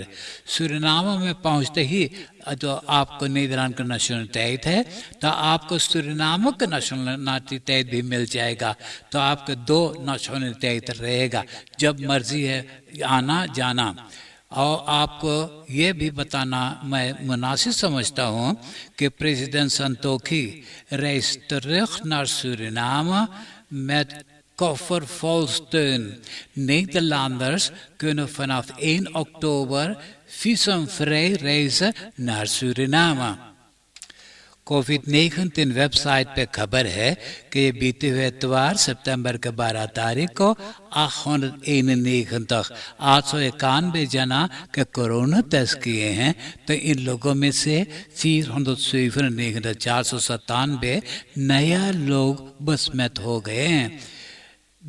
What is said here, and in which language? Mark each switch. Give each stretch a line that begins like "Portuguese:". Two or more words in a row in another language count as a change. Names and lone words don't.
Caribbean Hindustani: सूरीनाम में पहुँचते ही जो आपको नीदरलैंड का नेशनलिटी है तो आपको सूरीनाम का नेशनलिटी भी मिल जाएगा। तो आपके 2 नेशनलिटी रहेगा, जब मर्जी है आना जाना। और आपको ये भी बताना मैं मुनासिब समझता हूँ कि प्रेसिडेंट संतोखी
Dutch: reist terug naar Suriname met koffer vol steun. Nederlanders kunnen vanaf 1 oktober visumvrij reizen naar Suriname।
Caribbean Hindustani: कोविड-19 वेबसाइट पे खबर है कि ये बीते हुए इतवार सितंबर के 12 तारीख को 891 जना के कोरोना टेस्ट किए हैं। तो इन लोगों में से 497 नया लोग बसमत हो गए हैं।